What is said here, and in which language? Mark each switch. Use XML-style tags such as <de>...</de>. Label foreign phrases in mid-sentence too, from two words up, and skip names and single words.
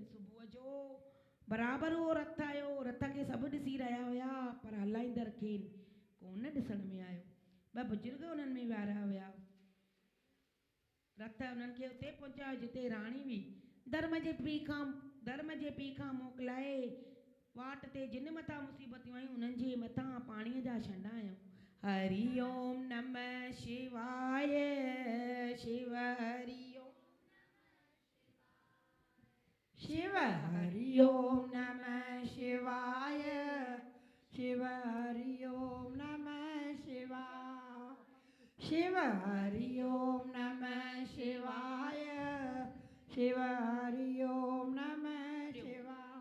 <sd>सुबुह जो बराबरि उहो रथ आयो। रथ खे सभु ॾिसी रहिया हुया, पर हलाईंदड़ खे कोन ॾिसण में आयो। 2 बुजुर्ग उन्हनि में विहारिया हुया। रथ उन्हनि खे उते पहुचायो जिते राणी हुई। धर्म जे पीउ खां मोकिलाए वाट ते जिन मथां मुसीबतूं आयूं उन्हनि जे मथां पाणीअ जा छंडा आयूं।</sd> <sa>हरि ओम नमः शिवाय, शिव हरि ओम, शिव हरि ओम नमः शिवाय, शिव हरि ओम नमः शिवाय, शिव हरि ओम नमः शिवाय, शिव हरि ओम नमः शिवाय।</sa>